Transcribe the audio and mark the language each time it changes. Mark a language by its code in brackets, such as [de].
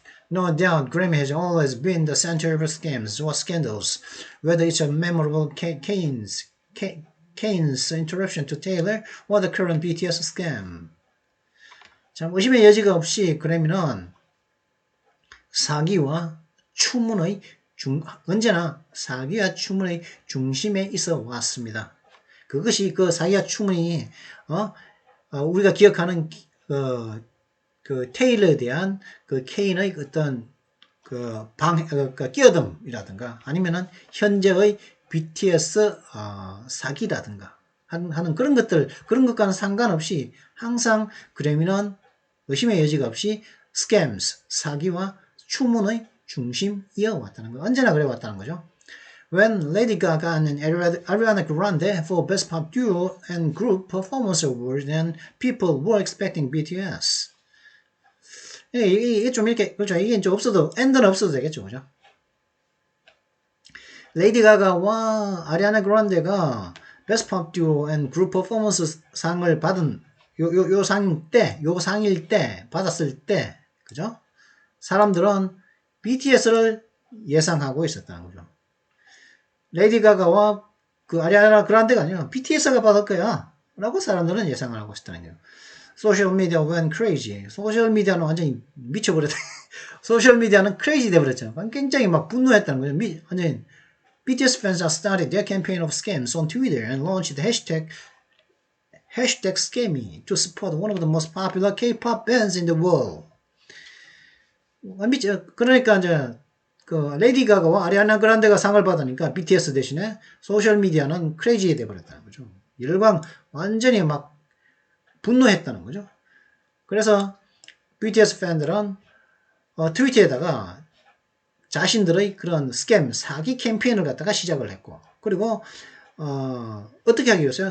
[en] No doubt, Grammy has always been the center of scams or scandals, whether it's a memorable Kane's interruption to Taylor or the current BTS scam. [ko] 참 의심의 여지가 없이 그래미는 사기와 추문의 언제나 사기와 추문의 중심에 있어 왔습니다. 그것이 그 사기와 추문이 우리가 기억하는 그 테일러에 대한 그 케인의 어떤 끼어듦이라든가 아니면은 현재의 BTS 사기라든가 하는 그런 것과는 상관없이 항상 그래미는 의심의 여지가 없이 [en] scams, [ko] 사기와 추문의 중심이어 왔다는 거. 언제나 그래 왔다는 거죠. [en] When Lady Gaga and Ariana Grande for Best Pop Duo and Group Performance Awards, then people were expecting BTS. [ko] 이게 좀 이렇게, 그렇죠. 이게 좀 엔드는 없어도 되겠죠. 그죠? 레이디 가가와 아리아나 그란데가 [en] Best Pop Duo and Group Performance [ko] 상을 받은 요 상일 때, 받았을 때, 그죠? 사람들은 BTS를 예상하고 있었다는 거죠. 레이디 가가와 그 아리아나 그란데가 아니라 BTS가 받을 거야. 라고 사람들은 예상을 하고 있었다는 거예요. 소셜 미디어 [en] went crazy. [ko] 소셜 미디어는 완전히 미쳐버렸다. 소셜 미디어는 crazy 돼버렸죠. 굉장히 막 분노했다는 거죠. 완전히 [en] BTS fans have started their campaign of scams on Twitter and launched the hashtag Scammy to support one of the most popular K-pop bands in the world. [ko] 그러니까 이제 그 레이디 가가와 아리아나 그란데가 상을 받으니까 BTS 대신에 소셜 미디어는 crazy 돼버렸다는 거죠. 완전히 막 분노했다는 거죠. 그래서 BTS 팬들은 트위터에다가 자신들의 그런 스캠, 사기 캠페인을 갖다가 시작을 했고, 그리고 어떻게 하기 위해서요?